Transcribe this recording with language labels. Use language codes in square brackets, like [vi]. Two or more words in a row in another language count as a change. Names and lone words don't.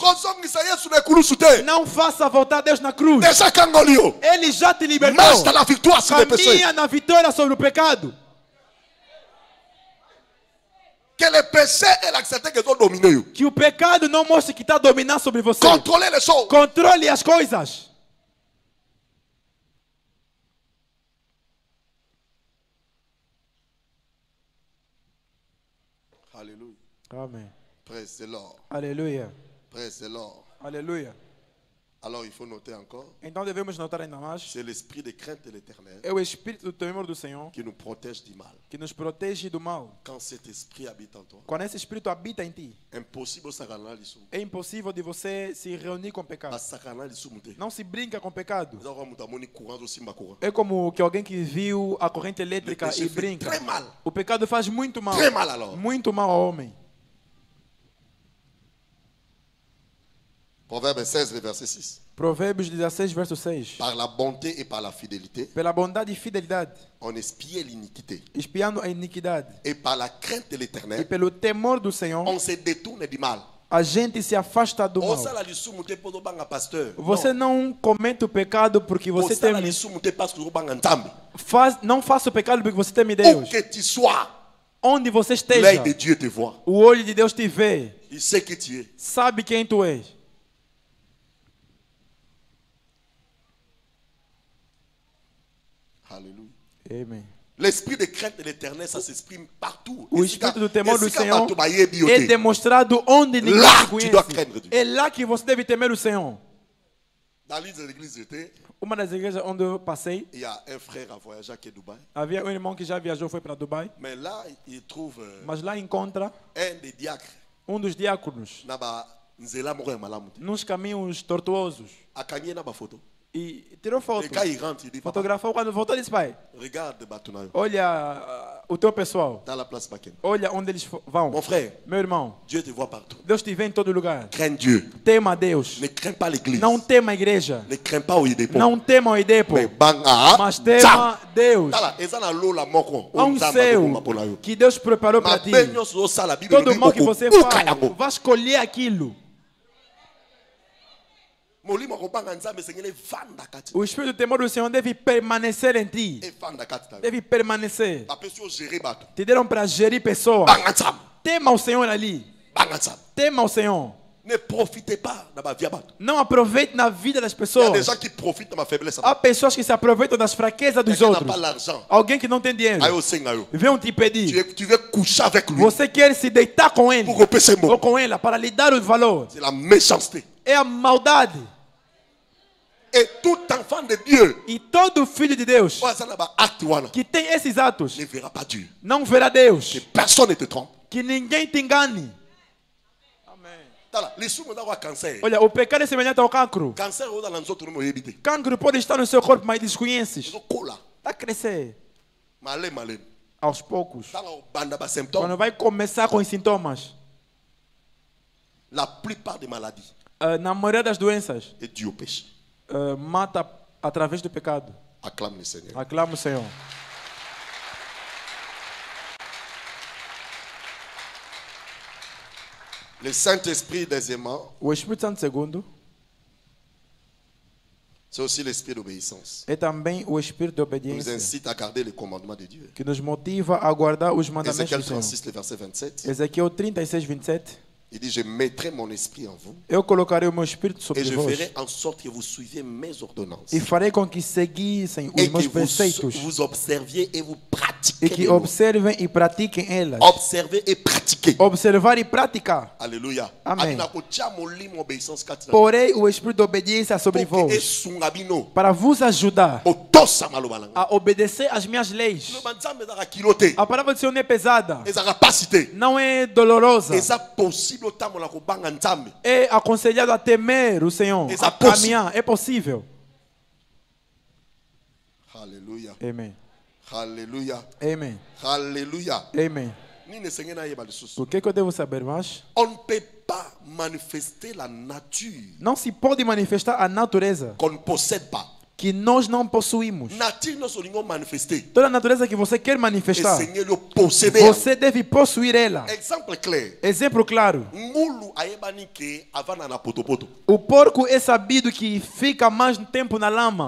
[pt] Não faça voltar Deus na cruz. Ele já te libertou. Caminha na vitória sobre o pecado. Que o pecado não mostre que está dominando sobre você. Controle as coisas. Alléluia. Amen. [en] Praise the Lord. [pt] Alléluia. [en] Praise the Lord. [pt] Alléluia. [fr] Alors il faut noter encore. [pt] Então devemos notar ainda mais. [fr] C'est l'esprit de crainte de l'Éternel. [pt] É o espírito do temor do Senhor [fr] que nous protège du mal. [pt] Que nos protege do mal. [fr] Quand cet esprit habite en toi. [pt] Quando esse espírito habita em ti. Impossible é impossível de você se reunir com o pecado. Não se brinca com o pecado. É como que alguém que viu a corrente elétrica e brinca. O pecado faz muito mal. Muito mal ao homem. Provérbios 16, verset 6. Provérbios 16, verso 6. [fr] Par la bonté et par la fidélité. [pt] Pela bondade e fidelidade. [fr] On espiait l'iniquité. [pt] Espiando a iniquidade. [fr] Et par la crainte de l'Éternel. [pt] E pelo temor do Senhor. [fr] On se détourne du mal. [pt] A gente se afasta do mal. Você não comete o pecado porque você teme. Não faça o pecado porque você teme Deus. Onde você esteja, o olho de Deus te vê. Sabe quem tu és. Alléluia. Amen. [fr] L'esprit de crainte de l'Éternel, ça s'exprime partout. [pt] O espírito do temor do Senhor é demonstrado onde ninguém te conhece. É lá que você deve temer o Senhor. [fr] Dans l'une des églises j'étais, [pt] uma das igrejas onde eu passei, [fr] il y a un frère à voyager à Dubaï. [pt] Havia um irmão que já viajou, foi para Dubai. [fr] Mais là, il trouve [pt] Mas lá encontra [fr] un des diacres. [pt] Um dos diáconos. Nos caminhos tortuosos. E tirou foto. Fotografou quando voltou e disse: pai, olha o teu pessoal. Olha onde eles vão. [fr] Mon frère, [pt] meu irmão, [fr] Dieu te voit partout. [pt] Deus te vê em todo lugar. [fr] Crains Dieu. [pt] Tema a Deus. [fr] Ne crains pas l'église. [pt] Não tema a igreja. [fr] Ne crains pas o Idepo. [pt] Não tema o Idepo. Mas tema Deus. Há um céu que Deus preparou para ti. Todo mal que você faz, vai escolher aquilo. O espírito do temor do Senhor deve permanecer em ti. Deve permanecer. Te deram para gerir pessoas. Tema o Senhor ali. Tema o Senhor. [fr] Ne profitez pas [pt] da vida. Não aproveite na vida das pessoas. Há pessoas que se aproveitam das fraquezas dos outros. Alguém que não tem dinheiro. Vem te pedir. [fr] Tu veux coucher avec lui. [pt] Você quer se deitar com ele. Ou com ela para lhe dar o valor. [fr] C'est la méchanceté. [pt] É a maldade. [fr] Et tout enfant de Dieu, [pt] e todo filho de Deus que tem esses atos [fr] ne verra pas Dieu. [pt] Não verá Deus. [fr] Que personne ne te trompe. [pt] Que ninguém te engane. Amém. Olha, o pecado é semelhante ao cancro. Cancro pode estar no seu corpo, mas desconheces. Está a crescer. Aos poucos. Quando vai começar com os sintomas. [fr] La plupart des maladies. [pt] Na maioria das doenças. É due ao péché. Mata através do pecado. Aclame o Senhor. Aclame o Senhor. [fr] Le Saint-Esprit, deuxièmement, [pt] o Espírito Santo, segundo, [fr] c'est aussi l'esprit d'obéissance. [pt] É também o espírito de Nous obediência. [fr] incite à garder les commandements de Dieu. [pt] Que nos motiva a guardar os mandamentos Ézéchiel do Senhor. 36, [fr] le verset 27. [pt] Ezequiel 36, 27. [fr] Il dit, je mettrai mon esprit en vous. [pt] Eu colocarei o meu espírito sobre vós. [fr] Et je ferai en sorte que vous suiviez mes ordonnances. [pt] E farei com que seguissem os meus preceitos. [fr] Et que vous observiez et vous pratiquiez. [pt] E que observem e pratiquem elas. [fr] Observer et pratiquer. [pt] Observar e praticar. Alléluia. Amém. Porei o espírito de obediência sobre vós. Para vos ajudar a obedecer às minhas leis. A palavra do Senhor não é pesada. Não é dolorosa. É aconselhado a temer o Senhor, a caminhar. É possível. Aleluia. Amém. Aleluia. Amém. Aleluia. Amém. O que eu devo saber mais? [fr] On ne peut pas manifester la nature. [pt] Não se pode manifestar a natureza [fr] qu'on ne possède pas. [pt] Que nós não possuímos. Toda a natureza que você quer manifestar, você deve possuir ela. Exemplo claro. O porco é sabido que fica mais tempo na lama.